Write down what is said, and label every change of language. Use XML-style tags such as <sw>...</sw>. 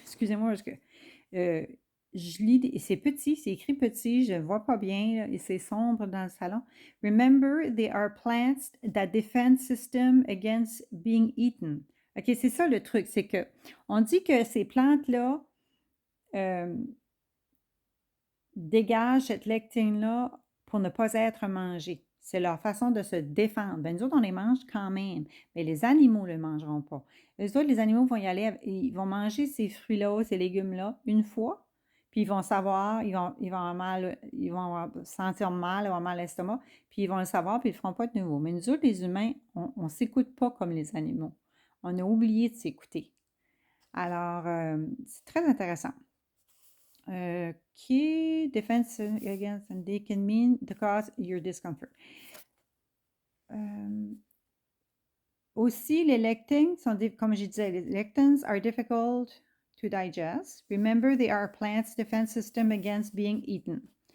<fr>Excusez-moi, parce que je lis, c'est petit, c'est écrit petit, je ne vois pas bien, là, et c'est sombre dans le salon.</fr> <en>Remember, they are plants that defend system against being eaten.</en> <fr>OK, c'est ça le truc, c'est que on dit que ces plantes-là dégagent cette lectine-là pour ne pas être mangées. C'est leur façon de se défendre. Ben, nous autres, on les mange quand même, mais les animaux ne le mangeront pas. Les autres, les animaux vont y aller, ils vont manger ces fruits-là, ces légumes-là, une fois, puis ils vont savoir, ils vont sentir mal, avoir mal à l'estomac, puis ils vont le savoir, puis ils ne le feront pas de nouveau. Mais nous autres, les humains, on ne s'écoute pas comme les animaux. On a oublié de s'écouter. Alors, c'est très intéressant.</fr> <en>Key defense against, and they can mean to cause your discomfort.</en> <fr>Aussi, les lectins sont, comme je disais, les lectins</fr> <en>are difficult to digest. Remember, they are plant's defense system against being eaten.</en>